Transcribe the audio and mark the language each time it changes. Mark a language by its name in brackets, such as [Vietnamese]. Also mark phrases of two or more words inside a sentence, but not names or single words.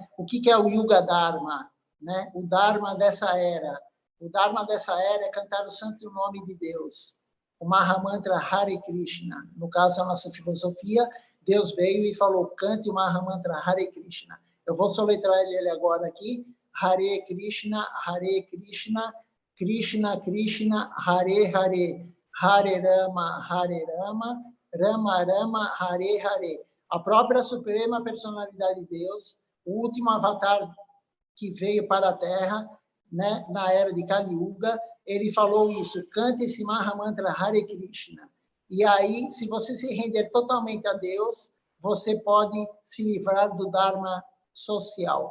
[Portuguese] O que é o [Sanskrit] युग धर्म? [Portuguese] Né? O Dharma dessa era. O Dharma dessa era é cantar o santo nome de Deus. O [Sanskrit] महामन्त्र हरे कृष्ण. [Portuguese] No caso, a nossa filosofia, Deus veio e falou, cante o [Sanskrit] महामन्त्र हरे कृष्ण. [Portuguese] Eu vou soletrar ele agora aqui. [Sanskrit] हरे कृष्ण, कृष्ण कृष्ण, हरे हरे, हरे राम, राम राम, हरे हरे. [Portuguese] A própria Suprema Personalidade de Deus, o último avatar que veio para a Terra, né, na era de Kali Yuga, ele falou isso, cante esse [Sanskrit] महामन्त्र हरे कृष्ण. [Portuguese] E aí, se você se render totalmente a Deus, você pode se livrar do Dharma social.